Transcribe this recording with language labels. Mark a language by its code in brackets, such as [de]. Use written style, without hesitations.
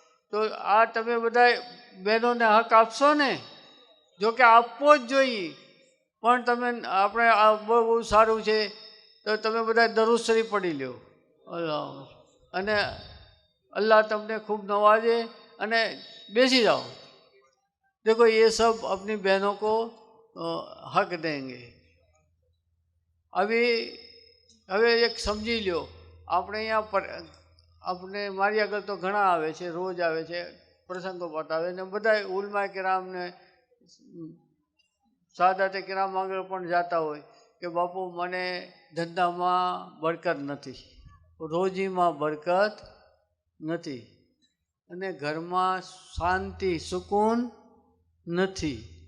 [gu] તો આ તમે બધા બહેનોને હક આપશો ને? જો કે આપવો જ જોઈએ, પણ તમે આપણે આ બહુ બહુ સારું છે તો તમે બધા દરૂદ શરીફ પડી લ્યો અલ્લાહ, અને [hi] अल्लाह तुमने खूब नवाजे [gu] અને બેસી જાઓ. [hi] देखो ये सब अपनी बहनों को हक देंगे. [gu] હવે એક સમજી લ્યો, આપણે અહીંયા આપણે મારી આગળ તો ઘણા આવે છે, રોજ આવે છે, પ્રસંગો બતાવે ને બધા ઉલમાએ કિરામને સાદાતે કિરામ આગળ પણ જાતા હોય કે બાપુ મને ધંધામાં બરકત નથી, રોજીમાં બરકત નથી અને ઘરમાં શાંતિ સુકૂન નથી.